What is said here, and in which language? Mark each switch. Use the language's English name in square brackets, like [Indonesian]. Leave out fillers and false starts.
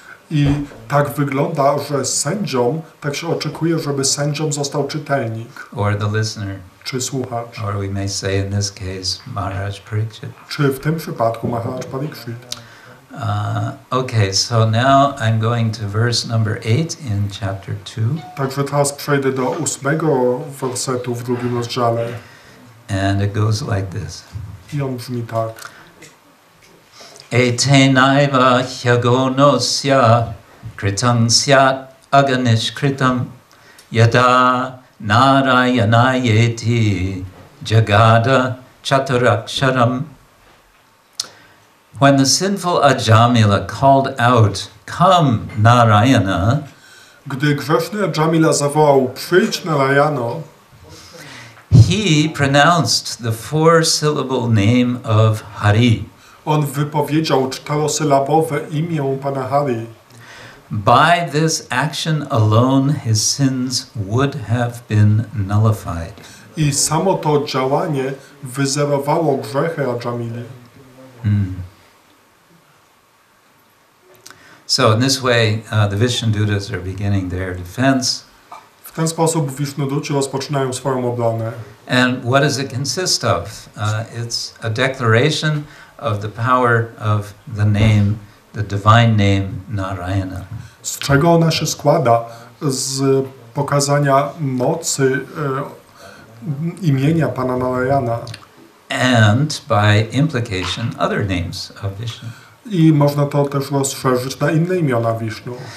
[Polish] I tak wygląda, że sędzią, tak się oczekuje, żeby sędzią został czytelnik. [English] Or the listener. [Polish] Czy słuchacz. [English] Or we may say in this case, Maharaj Pariksit. [Polish] Czy w tym przypadku Maharaj Pariksit. [English] Okay, so now I'm going to verse number 8 in chapter 2. [Polish] Także teraz przejdę do 8 wersetu w drugim rozdziale. [English] And it goes like this. [Polish] I on brzmi tak. [Sanskrit] Etenaiva hyagonosya kritam syat aganishkritam yada narayanayeti jagada chaturaksharam. [English] When the sinful Ajamila called out, "Come, Narayana," [Polish] Gdy grzeszny Ajamila zawołał, przyjdź Narayano, [English] he pronounced the four-syllable name of Hari. [Polish] on wypowiedział 4-sylabowe imię Pana Hari. [English] By this action alone his sins would have been nullified. [Polish] I samo to działanie wyzerowało grzechy Ajamili. [English] So in this way, the Vishnudutas are beginning their defense. [Polish] W ten sposób Wisznuduci rozpoczynają swoją obronę. [English] And what does it consist of? It's a declaration of the power of the name, the divine name Narayana. [Polish] Z czego ona się składa? Z pokazania mocy imienia Pana Narayana. [English] And by implication, other names of Vishnu. [Polish] I można to też rozszerzyć na inne imiona Wisznu.